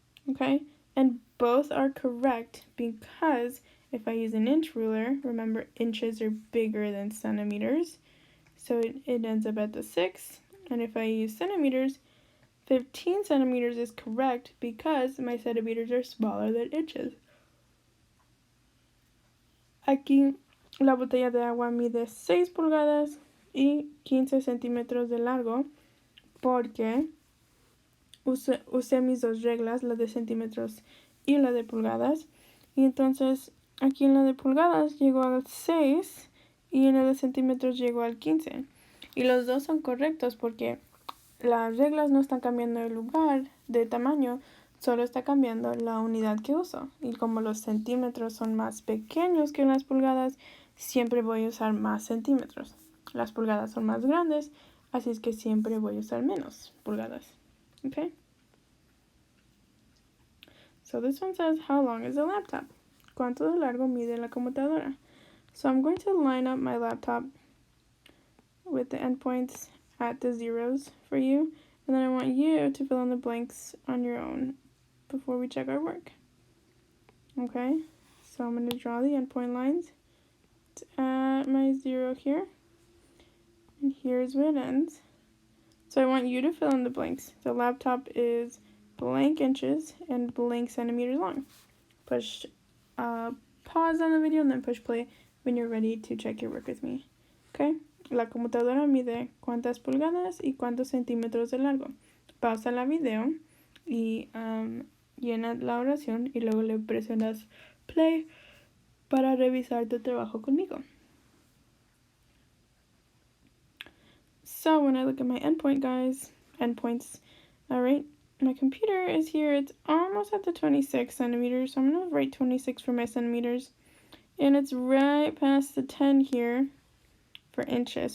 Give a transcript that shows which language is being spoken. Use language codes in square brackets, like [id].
[en] Okay, and both are correct because if I use an inch ruler, remember inches are bigger than centimeters, so it ends up at the 6. And if I use centimeters, 15 centimeters is correct because my centimeters are smaller than inches. [es] Aquí la botella de agua mide 6 pulgadas y 15 centímetros de largo porque usé mis dos reglas, la de centímetros y la de pulgadas. Y entonces aquí en la de pulgadas llegó al 6 y en la de centímetros llegó al 15. Y los dos son correctos porque las reglas no están cambiando de lugar, de tamaño, solo está cambiando la unidad que uso. Y como los centímetros son más pequeños que las pulgadas, siempre voy a usar más centímetros. Las pulgadas son más grandes, así es que siempre voy a usar menos pulgadas. Okay? [en] So this one says, how long is the laptop? [es] ¿Cuánto de largo mide la computadora? [en] So I'm going to line up my laptop with the endpoints at the zeros for you. And then I want you to fill in the blanks on your own before we check our work. Okay? So I'm going to draw the endpoint lines. It's at my 0 here. And here's where it ends. So I want you to fill in the blanks. The laptop is blank inches and blank centimeters long. Push pause on the video and then push play when you're ready to check your work with me. Okay? [es] La computadora mide cuántas pulgadas y cuántos centímetros de largo. Pausa la video y llena la oración y luego le presionas play para revisar tu trabajo conmigo. [en] So when I look at my endpoints, alright, my computer is here. It's almost at the 26 centimeters, so I'm going to write 26 for my centimeters. And it's right past the 10 here for inches.